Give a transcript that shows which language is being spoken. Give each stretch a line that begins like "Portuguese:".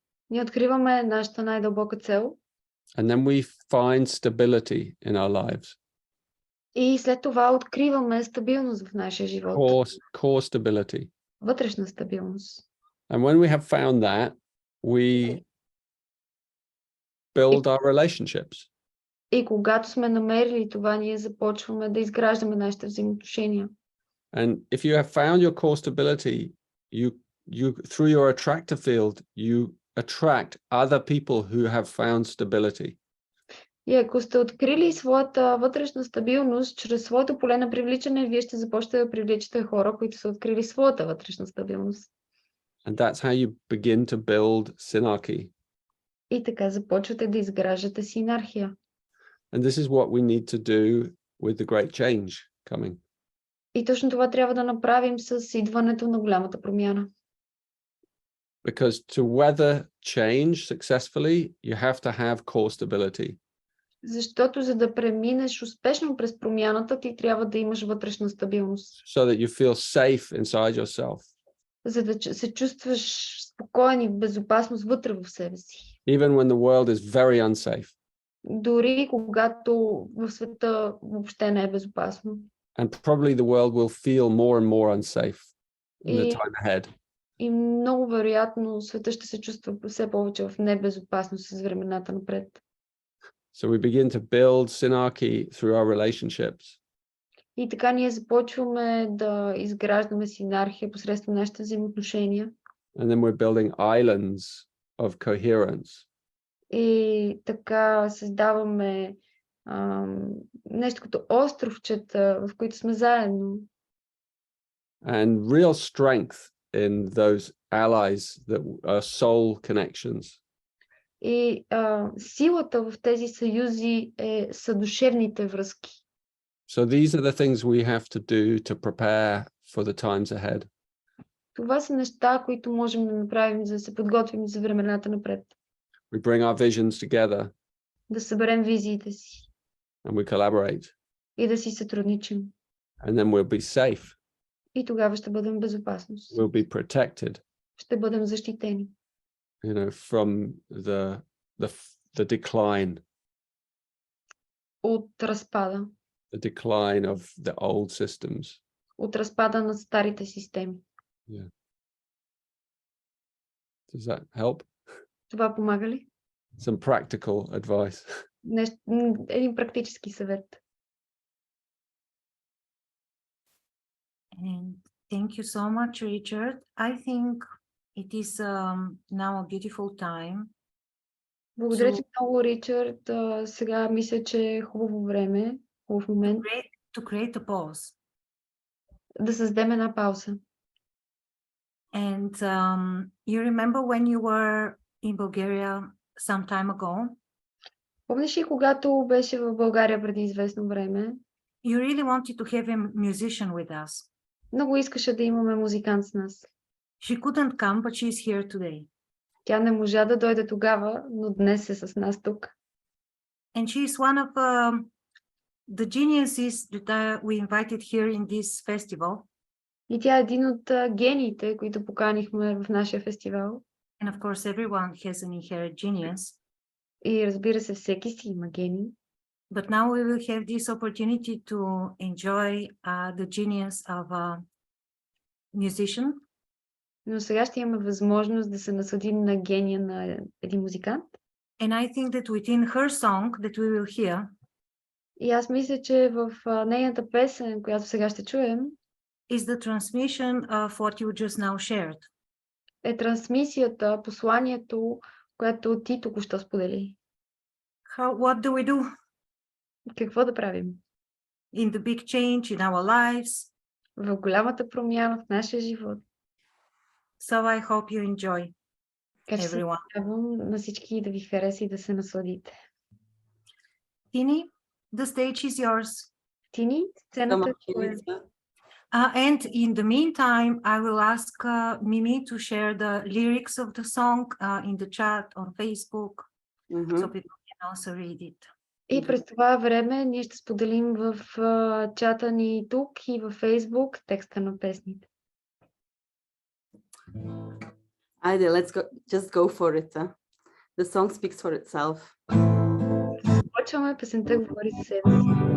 Bulgarian: Ние откриваме нашата най-дълбока цел
English: and then we find stability in our lives.
Bulgarian: и след това откриваме стабилност в нашия живот.
English: Core stability.
Bulgarian: Вътрешна стабилност.
English: And when we have found that, we build our relationships.
Bulgarian: И когато сме намерили това, ние започваме да изграждаме нашите взаимоотношения.
English: And if you have found your core stability, you through your attractor field, you attract other people who have found stability.
Bulgarian: И ако сте открили своята вътрешна стабилност, чрез своето поле на привличане, вие ще започнете да привличате хора, които са открили своята вътрешна стабилност.
English: And that's how you begin to build synarchy.
Bulgarian: И така започвате да изграждате синархия.
English: And this is what we need to do with the great change coming.
Bulgarian: И точно това трябва да направим с идването на голямата промяна.
English: Because to weather change successfully, you have to have core stability.
Bulgarian: Защото за да преминеш успешно през промяната, ти трябва да имаш вътрешна стабилност.
English: So that you feel safe inside yourself.
Bulgarian: За да се чувстваш спокоен и в безопасност вътре в себе си.
English: Even when the world is very unsafe.
Bulgarian: Дори когато в света въобще не е безопасно.
English: And probably the world will feel more and more unsafe in the time ahead.
Bulgarian: И много вероятно света ще се чувства все повече в небезопасност с времената напред.
English: So we begin to build synarchy through our relationships.
Bulgarian: И така ние започваме да изграждаме синархия посредством нашите взаимоотношения.
English: And then we're building islands of coherence.
Bulgarian: И така създаваме нещо като островчета, в които сме заедно.
English: And real strength in those allies that are soul connections.
Bulgarian: И силата в тези съюзи са душевните връзки.
English: So these are the things we have to do to prepare for the times ahead.
Bulgarian: Това са неща, които можем да направим, за да се подготвим за времената напред.
English: We bring our visions together
Bulgarian: Да съберем визиите си
English: and we collaborate.
Bulgarian: и да си сътрудничим.
English: And then we'll be safe.
Bulgarian: И тогава ще бъдем в безопасност.
English: We'll be protected,
Bulgarian: Ще бъдем защитени.
English: you know, from the decline.
Bulgarian: От разпада.
English: The decline of the old systems.
Bulgarian: От разпада на старите системи.
English: Yeah. Does that help?
Bulgarian: Това помага ли?
English: Some practical advice.
Bulgarian: Един практически съвет.
English: And thank you so much, Richard. I think it is now a beautiful time.
Bulgarian: Благодаря ти много, Ричард. Сега мисля, че е хубаво време, хубав момент
English: To create a pause.
Bulgarian: да създадем една пауза.
English: And you remember when you were in Bulgaria some time ago,
Bulgarian: Помниш ли, когато беше в България преди известно време,
English: you really wanted to have a musician with us.
Bulgarian: много искаше да имаме музикант с нас.
English: She couldn't come, but she is here today.
Bulgarian: Тя не можа да дойде тогава, но днес е с нас тук.
English: And she is one of the geniuses that we invited here in this festival.
Bulgarian: И тя е един от гениите, които поканихме в нашия фестивал.
English: And of course, everyone has an inherent genius.
Bulgarian: И разбира се, всеки си има гений.
English: But now we will have this opportunity to enjoy the genius of a musician.
Bulgarian: Но сега ще имаме възможност да се насладим на гения на един музикант.
English: And I think that within her song that we will hear,
Bulgarian: И аз мисля, че в нейната песен, която сега ще чуем,
English: is the transmission of what you just now shared.
Bulgarian: е трансмисията, посланието, което ти току-що сподели.
English: What do we do
Bulgarian: Какво да правим?
English: in the big change in our lives?
Bulgarian: В голямата промяна в нашия живот.
English: So I hope you enjoy,
Bulgarian: Така че се
English: everyone.
Bulgarian: надявам на всички да ви хареса и да се насладите.
English: Tini, the stage is yours.
Bulgarian: Тини, сцената е твоя.
English: And in the meantime, I will ask Mimi to share the lyrics of the song in the chat on Facebook, so people can also read it.
Bulgarian: И през това време ние ще споделим в чата ни тук и във Фейсбук текста на песните.
English: Айде, let's go, just go for it. The song speaks for itself.
Bulgarian: Почваме, песента говори за себе си.